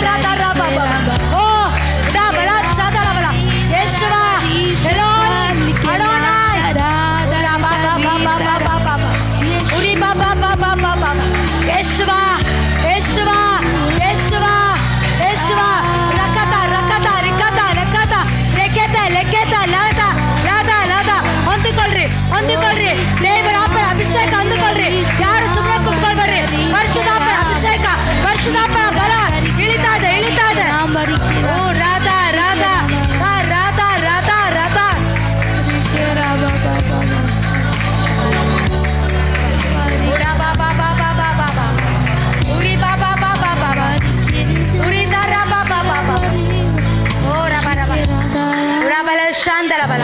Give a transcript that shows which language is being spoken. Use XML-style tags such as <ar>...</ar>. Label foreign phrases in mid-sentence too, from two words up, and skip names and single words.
<kn>ದರ ಬಾಬಾ ಓ ಡಬಲ ಶಾದಲ ಬಲ ಯೇಸುವ ಎಲೋನ್ ಅಡೋನಾಯ್ ಬಾಬಾ ಬಾಬಾ ಬಾಬಾ ಬಾಬಾ ಉರಿ ಬಾಬಾ ಬಾಬಾ ಬಾಬಾ ಯೇಸುವ ಯೇಸುವ ಯೇಸುವ ಯೇಸುವ ರಕತ ರಕತ ರಿಕತ ಲೆಕ್ಕತ ಲೆಕ್ಕೆತ ಲೆಕ್ಕೆತ ಲಾದ ಲಾದ ಲಾದ ಹೊಂದಿಕೊಳ್ಳ್ರಿ ದೇವರ ಅಭಿಷೇಕ ಹೊಂದಿಕೊಳ್ಳ್ರಿ. ಯಾರು ಸುಮ್ಮನೆ ಕುತ್ಕೊಳ್ಬೇಡ್ರಿ. ಪರಿಶುದ್ಧಾತ್ಮನ ಅಭಿಷೇಕ ಪರಿಶುದ್ಧಾತ್ಮನ ಬಲ ಇಳಿತಾ ಇದೆ ಓ ರಾಧಾ ರಾಧಾ ರಾಧಾ ರಾಧಾ ರಾಧಾ ಉಡಾ ಬಾಬಾ ಬಾಬಾ ಬಾಬಾ ಉರಿ ಬಾಬಾ ಬಾಬಾ ಬಾಬಾ ಉರಿ ದರ ಬಾಬಾ ಬಾಬಾ ಓ ರಬ ರಬ ಉಡಬಲ ಶಾಂತಲ ಬಲ.</kn>